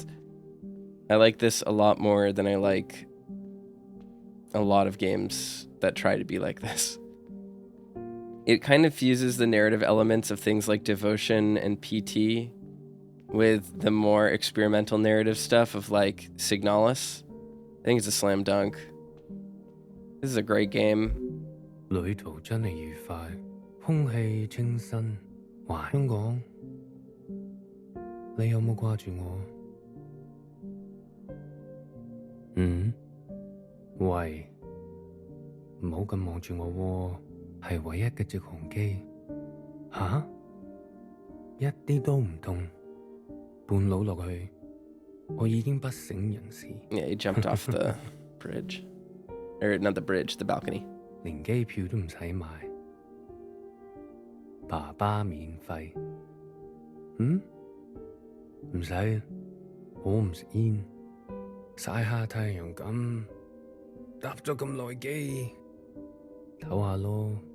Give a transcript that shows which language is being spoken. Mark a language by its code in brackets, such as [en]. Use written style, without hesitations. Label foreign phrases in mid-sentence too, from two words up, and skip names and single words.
[en] I like this a lot more than I like a lot of games that try to be like this. It kind of fuses the narrative elements of things like Devotion and PT with the more experimental narrative stuff of like Signalis. I think it's a slam dunk. This is a great game. [yue] 旅途真係愉快，空氣清新。哇，香港，你有冇掛住我？喂，唔好咁望住我喎，係唯一嘅直航機。吓？一啲都唔痛，半路落去，我已經不省人事。 [en] Yeah, he jumped off the bridge. Or not the bridge, the balcony. [yue] 連機票都唔使買，爸爸免費。唔使，我唔食煙，曬下太陽咁，搭咗咁耐機，唞下咯。